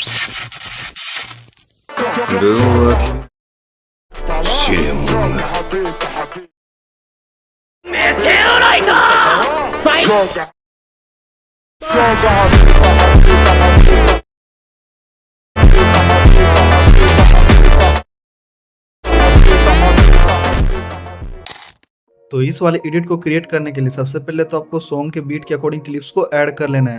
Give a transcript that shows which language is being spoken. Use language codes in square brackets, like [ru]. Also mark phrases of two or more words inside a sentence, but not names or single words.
[ja] 分は試練もな。メテオライトファイト。 [hi] तो इस वाले एडिट को क्रिएट करने के लिए सबसे पहले तो आपको सॉन्ग के बीट के अकॉर्डिंग क्लिप्स को ऐड कर लेना है।